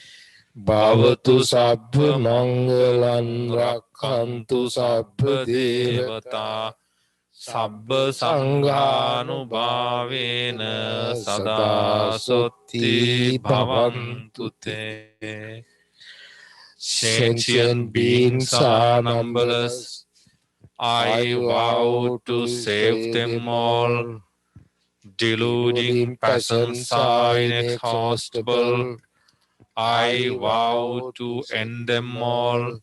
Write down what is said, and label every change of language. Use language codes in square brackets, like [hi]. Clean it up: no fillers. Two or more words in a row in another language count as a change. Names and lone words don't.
[pi] Bhavatu sabba mangalang rakhantu sabba devata. Sabba sanghanubhavena sada sotti bhavantu te. [en] Sentient beings are numberless. I vow to save them all. Deluding passions are inexhaustible. I vow to end them all.